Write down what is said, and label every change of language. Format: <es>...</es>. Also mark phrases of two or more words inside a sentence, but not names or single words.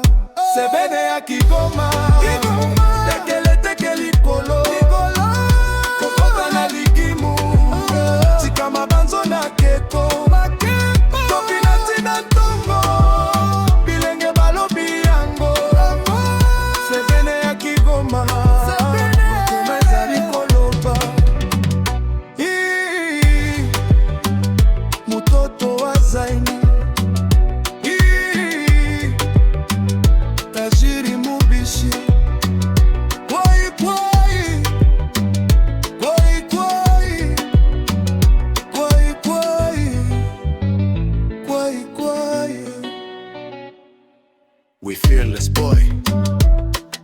<ln>Sebene ya Kigoma tekele teke likolo, kokota na likimu tika mabanzo na keko, tobina tina ntongo bilenge balobi yango. Sebene ya Kigoma motema ezali koloba.</ln> <sw>Mutoto wa Zaini tajiri mubishi, kwai kwai kwai kwai kwai kwai kwai kwai.</sw> <en>We fearless boy.</en>